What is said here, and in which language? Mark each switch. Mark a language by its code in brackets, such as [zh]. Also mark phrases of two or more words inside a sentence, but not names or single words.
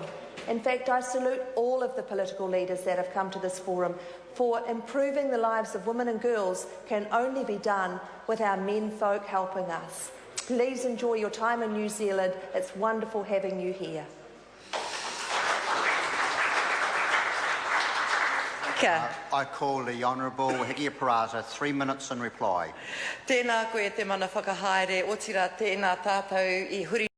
[en] In fact, I salute all of the political leaders that have come to this forum, for improving the lives of women and girls can only be done with our men folk helping us. Please enjoy your time in New Zealand. It's wonderful having you here. I call the Honourable Hikia Paraza, 3 minutes in reply. [mi] Tēnā koe te mana whakahaere, o tira tēnā tātou I huri